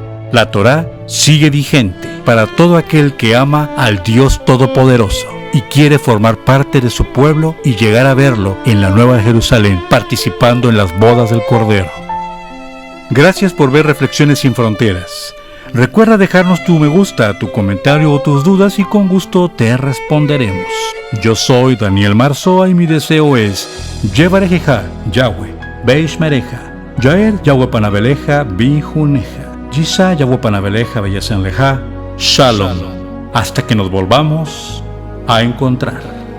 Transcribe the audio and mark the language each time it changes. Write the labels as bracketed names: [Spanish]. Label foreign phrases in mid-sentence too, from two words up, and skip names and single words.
[Spanish] La Torá sigue vigente para todo aquel que ama al Dios Todopoderoso y quiere formar parte de su pueblo y llegar a verlo en la Nueva Jerusalén, participando en las bodas del Cordero. Gracias por ver Reflexiones sin Fronteras. Recuerda dejarnos tu me gusta, tu comentario o tus dudas y con gusto te responderemos. Yo soy Daniel Marzoa y mi deseo es [Hebrew] יברכך יהוה וישמרך יאר יהוה פניו אליך ויחנך ישא יהוה פניו אליך וישם לך, [Spanish] Shalom. Hasta que nos volvamos a encontrar.